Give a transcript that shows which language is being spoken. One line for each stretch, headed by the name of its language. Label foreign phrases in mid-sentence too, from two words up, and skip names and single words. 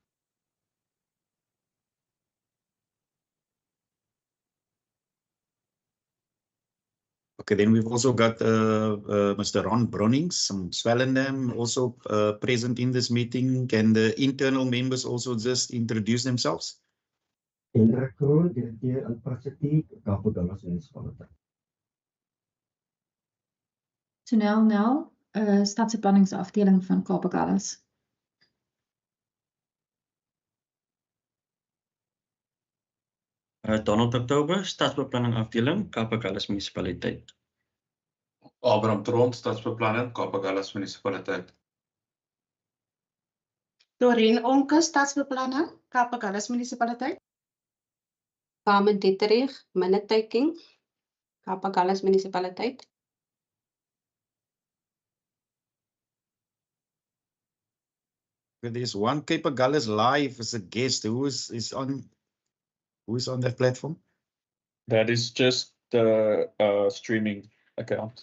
English: Okay, then we've also got Mr. Ron Bronnings from Swellendam also present in this meeting. Can the internal members also just introduce themselves?
Afrikaans: Hendrik Kroon, Direkteur Infrastruktuur, Cape Agulhas Municipaliteit. Tonel Nel, Stadsbeplanningsafdeling van Cape Agulhas. Donald October, Stadsbeplanningafdeling, Cape Agulhas Municipaliteit. Abraham Trond, Stadsbeplanning, Cape Agulhas Municipaliteit. Doreen Onke, Stadsbeplanning, Cape Agulhas Municipaliteit. Carmen Dieterich, Minute-taking, Cape Agulhas Municipaliteit.
English: There's one Cape Agulhas live as a guest. Who is on that platform? That is just the streaming account.